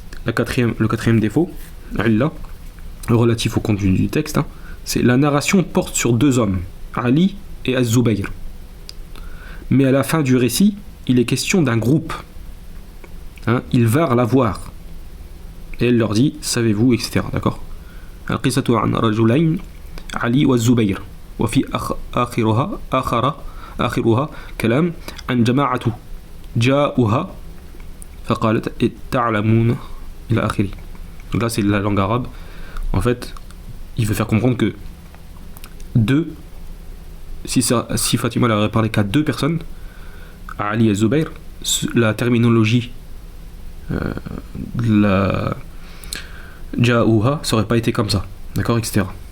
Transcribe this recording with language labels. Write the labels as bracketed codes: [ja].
[fr] Le 4e défaut, illa, relatif au contenu du texte, hein, c'est la narration porte sur 2 hommes, Ali et Az-Zubayr. Mais à la fin du récit, il est question d'un groupe, Ils vinrent la voir. Et elle leur dit, savez-vous, etc. D'accord. [ar] القصة عن رجلين علي والزبير وفي آخرها كلام عن جماعة جاءوها فقالت تعلمون إلى آخره. [fr] Donc là c'est la langue arabe. En fait, il veut faire comprendre que si Fatima n'aurait parlé qu'à deux personnes, à Ali et Zubayr, la terminologie la Ja'ouha, ça aurait pas été comme ça, d'accord, etc.